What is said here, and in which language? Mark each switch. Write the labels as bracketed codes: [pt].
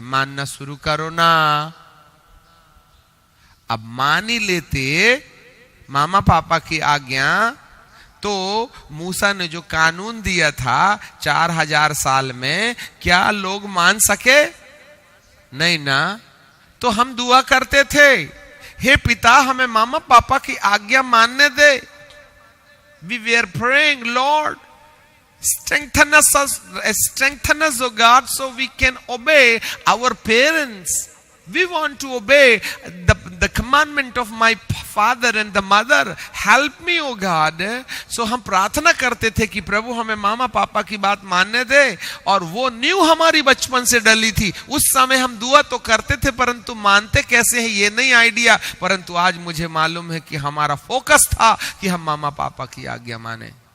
[hi] मानना शुरू करो ना। अब मान ही लेते मामा पापा की आज्ञा, तो मूसा ने जो कानून दिया था 4000 साल में, क्या लोग मान सके? नहीं ना। तो हम दुआ करते थे, हे पिता, हमें मामा पापा की आज्ञा मानने दे। [en] We were praying, Lord, strengthen us, O God, so we can obey our parents. We want to obey the commandment of my father and the mother. Help me, O God. [hi] So हम प्रार्थना करते थे कि प्रभु हमें मामा पापा की बात मानने दे। और वो नींव हमारी बचपन से डली थी। उस समय हम दुआ तो करते थे, परंतु मानते कैसे हैं ये नहीं आइडिया। परंतु आज मुझे मालूम है कि हमारा फोकस था कि हम मामा पापा की आज्ञा माने।